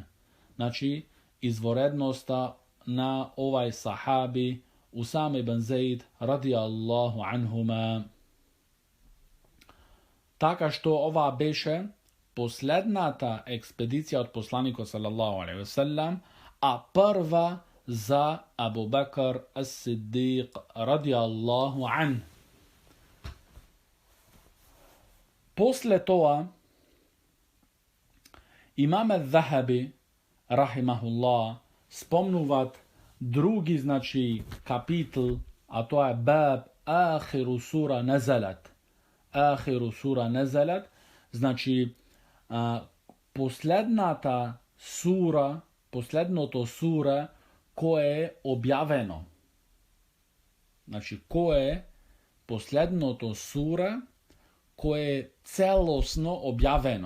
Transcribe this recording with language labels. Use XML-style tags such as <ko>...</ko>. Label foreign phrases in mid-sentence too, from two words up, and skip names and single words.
<mk>Значи, изворедноста на овај сахаби Усама ибн Зейд</mk> <ar>رضي الله عنهما.</ar> <mk>Така што ова беше последната експедиција од посланикот</mk> <ar>صلى الله عليه وسلم,</ar> <mk>а прва за Абу Бакр ас-Сиддиқ</mk> <ar>رضي الله عنه.</ar> <mk>После тоа, имам ад-Захаби рахимахуллах спомнуваат други, значи, капитл, а тоа е</mk> <ar>باب آخر سورة نزلت. آخر سورة نزلت,</ar> <mk>значи, последното сура кое е објавено. Значи, кое е последното сура кое е целосно објавено.</mk>